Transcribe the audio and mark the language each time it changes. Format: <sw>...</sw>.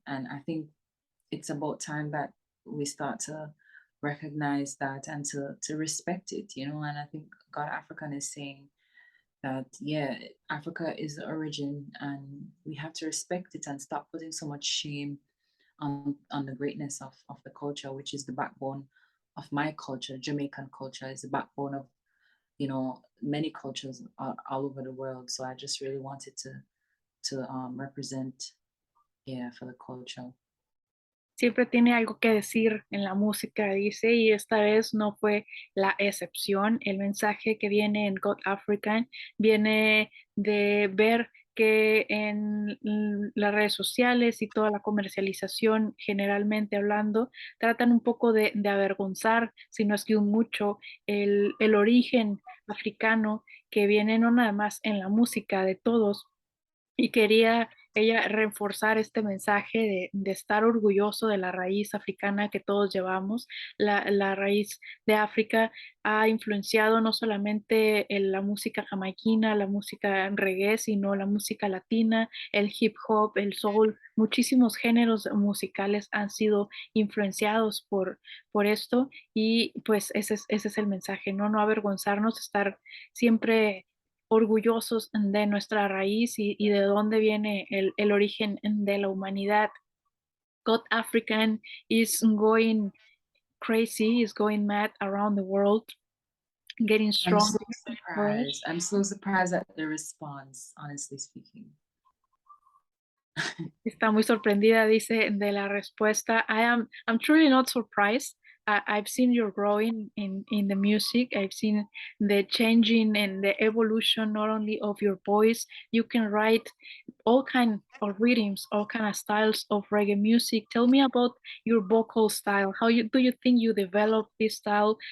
<en>And I think it's about time that we start to recognize that and to respect it, and I think God African is saying that, yeah, Africa is the origin and we have to respect it and stop putting so much shame on the greatness of the culture, which is the backbone of my culture. Jamaican culture is the backbone of many cultures all over the world. So I just really wanted to represent, yeah, for the culture.</en> <es>Siempre tiene algo que decir en la música, dice, y esta vez no fue la excepción. El mensaje que viene en God African viene de ver que en las redes sociales y toda la comercialización, generalmente hablando, tratan un poco de avergonzar, si no es que un mucho, el origen africano que viene no nada más en la música de todos, y quería ella reforzar este mensaje de estar orgulloso de la raíz africana que todos llevamos. La raíz de África ha influenciado no solamente en la música jamaiquina, la música en reggae, sino la música latina, el hip hop, el soul. Muchísimos géneros musicales han sido influenciados por esto, y pues ese es el mensaje, ¿no? No avergonzarnos, estar siempre orgullosos de nuestra raíz y de dónde viene el origen de la humanidad.</es> <en>God African is going crazy, is going mad around the world, getting I'm so stronger for us. surprised. I'm so surprised at the response, honestly speaking.</en> <es>Está muy sorprendida, dice, de la respuesta.</es> <en>I'm truly not surprised. I've seen you growing in the music. I've seen the changing and the evolution not only of your voice. You can write all kind of rhythms, all kind of styles of reggae music. Tell me about your vocal style. Do you think you developed this style?</en>